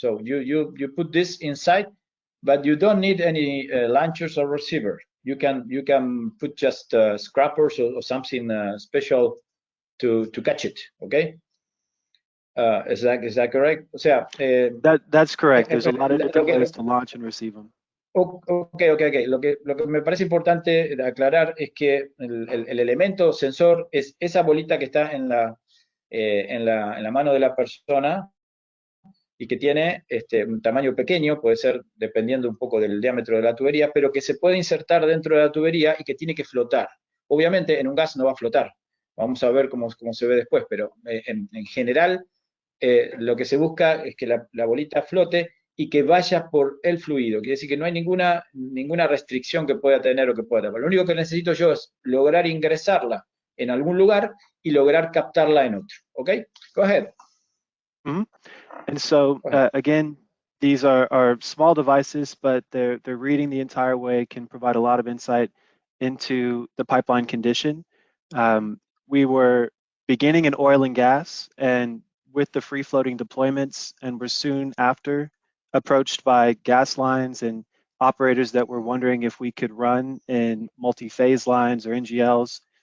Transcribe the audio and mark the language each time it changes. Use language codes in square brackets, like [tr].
[en] So you put this inside, but you don't need any launchers or receiver. You can put just scrappers or something special to catch it, okay. Is that correct? [es] O sea, [en] that's correct. There's a lot of different ways to launch and receive them. Okay. [es] Lo que me parece importante aclarar es que el elemento sensor es esa bolita que está en la mano de la persona y que tiene un tamaño pequeño, puede ser dependiendo un poco del diámetro de la tubería, pero que se puede insertar dentro de la tubería y que tiene que flotar. Obviamente en un gas no va a flotar. Vamos a ver cómo se ve después, pero en general lo que se busca es que la bolita flote y que vaya por el fluido. Quiere decir que no hay ninguna restricción que pueda tener o que pueda tapar. Lo único que necesito yo es lograr ingresarla en algún lugar y lograr captarla en otro. [en] ¿Ok? Go ahead. Mm-hmm. And so again, these are small devices, but they're reading the entire way, can provide a lot of insight into the pipeline condition. We were beginning in oil and gas, and with the free floating deployments, and were soon after approached by gas lines and operators that were wondering if we could run in multi-phase lines or NGLs.